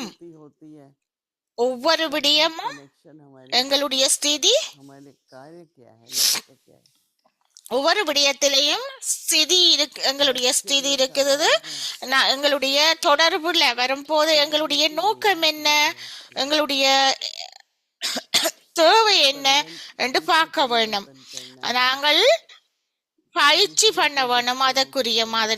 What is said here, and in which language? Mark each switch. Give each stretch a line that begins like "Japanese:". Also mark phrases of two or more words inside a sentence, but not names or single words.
Hindi: होती है
Tamil: ஒவ்வொரு விடயமும்
Hindi: कनेक्शन हमारे
Tamil: எங்களுடைய ஸ்திதி,
Hindi: हमारे कार्य क्या है लक्ष्य क्या है
Tamil: ஒவ்வொரு விடயத்திலையும் ஸ்திதி எங்களுடைய ஸ்திதி இருக்குது. எங்களுடைய தொடர்புல வரும்போது எங்களுடைய நோக்கம் என்ன, எங்களுடைய தேவை என்ன என்று பார்க்க வேண்டும். நாங்கள் பயிற்சி பண்ண வேணும் அதற்குரிய மாதிரி.